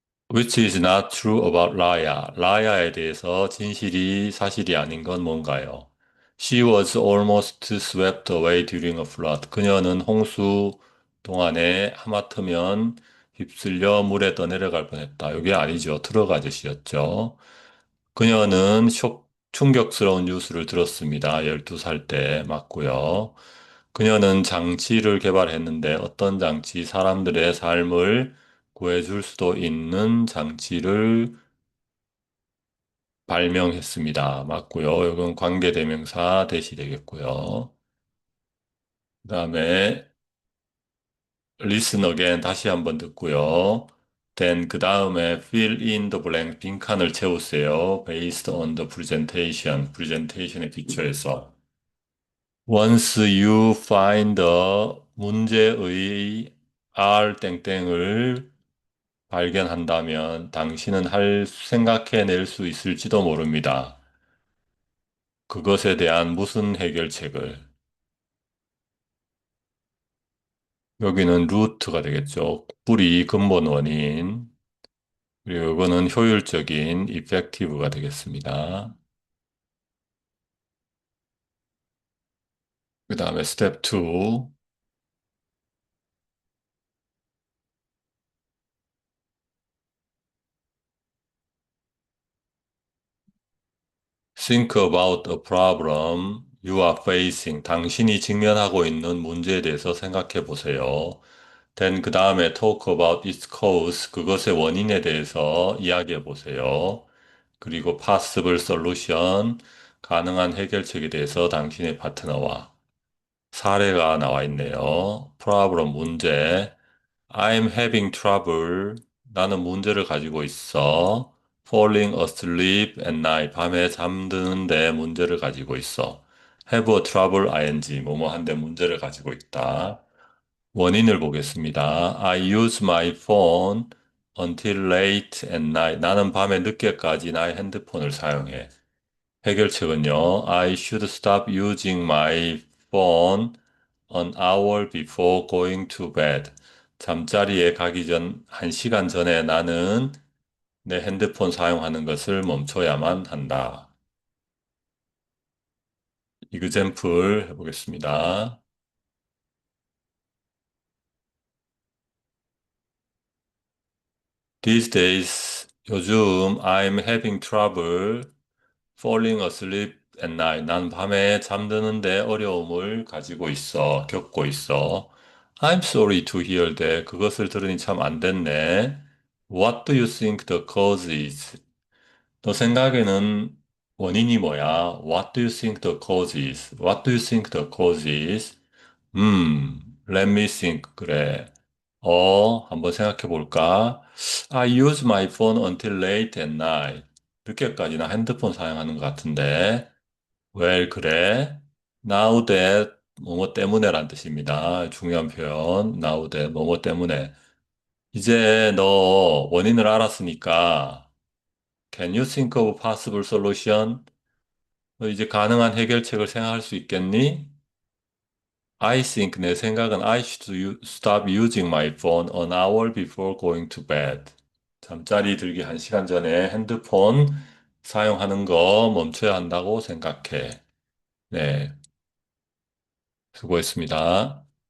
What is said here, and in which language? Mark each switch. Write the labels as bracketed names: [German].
[English] Which is not true about 라야. [Korean] 라야에 대해서 사실이 아닌 건 뭔가요? [English] She was almost swept away during a flood. [Korean] 그녀는 홍수 동안에 하마터면 휩쓸려 물에 떠내려갈 뻔했다. 이게 아니죠. 트럭 아저씨였죠. 그녀는 충격스러운 뉴스를 들었습니다. 12살 때 맞고요. 그녀는 장치를 개발했는데 어떤 장치, 사람들의 삶을 구해줄 수도 있는 장치를 발명했습니다. 맞고요. 이건 관계대명사 대시 되겠고요. 그 다음에 [English] listen again [Korean] 다시 한번 듣고요. [English] then [Korean] 그 다음에 [English] fill in the blank [Korean] 빈칸을 채우세요. [English] based on the presentation [Korean] 에 기초해서. [English] Once you find the [Korean] 문제의 R 땡땡을 발견한다면 당신은 생각해낼 수 있을지도 모릅니다. 그것에 대한 무슨 해결책을. 여기는 루트가 되겠죠. 근본 원인. 그리고 이거는 효율적인, effective가 되겠습니다. 그 다음에 스텝 2. [English] Think about a problem you are facing. [Korean] 당신이 직면하고 있는 문제에 대해서 생각해 보세요. [English] Then [Korean] 그 다음에 [English] talk about its cause. [Korean] 그것의 원인에 대해서 이야기해 보세요. 그리고 [English] possible solution. [Korean] 가능한 해결책에 대해서 당신의 파트너와 사례가 나와 있네요. problem 문제. [English] I'm having trouble. [Korean] 나는 문제를 가지고 있어. [English] falling asleep at night. [Korean] 밤에 잠드는데 문제를 가지고 있어. [English] have a trouble ing. [Korean] 뭐뭐 한데 문제를 가지고 있다. 원인을 보겠습니다. [English] I use my phone until late at night. [Korean] 나는 밤에 늦게까지 나의 핸드폰을 사용해. 해결책은요. [English] I should stop using my phone an hour before going to bed. [Korean] 잠자리에 가기 전 1시간 전에 나는 내 핸드폰 사용하는 것을 멈춰야만 한다. 이그젬플 해보겠습니다. [English] These days, [Korean] 요즘 [English] I'm having trouble falling asleep at night. [Korean] 난 밤에 잠드는데 어려움을 가지고 있어, 겪고 있어. [English] I'm sorry to hear that. [Korean] 그것을 들으니 참 안 됐네. [English] What do you think the cause is? [Korean] 너 생각에는 원인이 뭐야? [English] What do you think the cause is? What do you think the cause is? Let me think. [Korean] 그래. 한번 생각해 볼까? [English] I use my phone until late at night. [Korean] 늦게까지나 핸드폰 사용하는 것 같은데. [English] Well, [Korean] 그래. Now that, 뭐뭐 때문에란 뜻입니다. 중요한 표현. Now that, 뭐뭐 때문에. 이제 너 원인을 알았으니까, [English] Can you think of possible solution? [Korean] 너 이제 가능한 해결책을 생각할 수 있겠니? [English] I think [Korean] 내 생각은 [English] I should stop using my phone an hour before going to bed. [Korean] 잠자리 들기 1시간 전에 핸드폰 사용하는 거 멈춰야 한다고 생각해. 네, 수고했습니다.